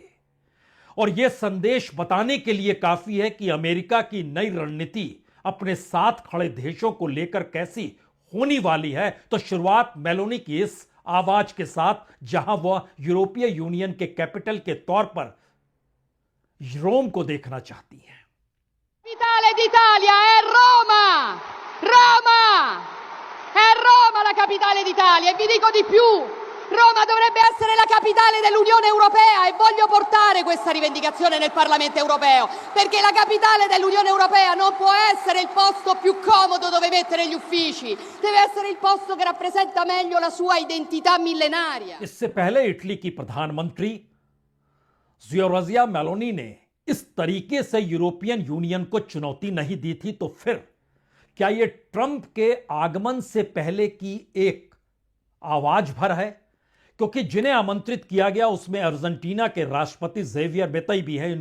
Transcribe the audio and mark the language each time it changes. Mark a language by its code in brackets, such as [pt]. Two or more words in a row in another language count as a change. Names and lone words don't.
[hi] और यह संदेश बताने के लिए काफी है कि अमेरिका की नई रणनीति अपने साथ खड़े देशों को लेकर कैसी होने वाली है। तो शुरुआत मेलोनी की इस आवाज के साथ, जहां वह यूरोपीय यूनियन के कैपिटल के तौर पर रोम को देखना चाहती हैं। [it] Capitale d'Italia è Roma! Roma! È Roma la capitale d'Italia e vi dico di più, Roma dovrebbe essere la capitale dell'Unione Europea e voglio portare questa rivendicazione nel Parlamento Europeo, perché la capitale dell'Unione Europea non può essere il posto più comodo dove mettere gli uffici, deve essere il posto che rappresenta meglio la sua identità millenaria. [hi] इससे पहले इटली की प्रधानमंत्री जियोर्जिया मेलोनी ने इस तरीके से यूरोपियन यूनियन को चुनौती नहीं दी थी। तो फिर क्या यह ट्रंप के आगमन से पहले की एक आवाज भर है? क्योंकि जिन्हें आमंत्रित किया गया उसमें अर्जेंटीना के राष्ट्रपति जेवियर बेतई भी है।